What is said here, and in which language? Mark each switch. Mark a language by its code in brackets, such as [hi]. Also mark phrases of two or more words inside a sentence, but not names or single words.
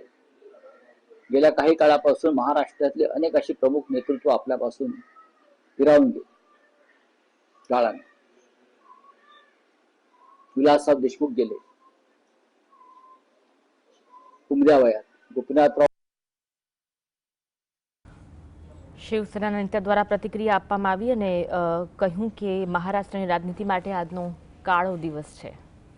[mr] गेल्या काही काळापासून महाराष्ट्रातले अनेक अशी प्रमुख नेतृत्व आपल्यापासून फिरावून गेले. काळाने विलासराव देशमुख गेले उमद्या वयात. गोपीनाथराव [gu] શિવસેના નેતા દ્વારા પ્રતિક્રિયા આપવામાં આવી અને કહ્યું કે મહારાષ્ટ્રની રાજનીતિ માટે આજનો કાળો દિવસ છે.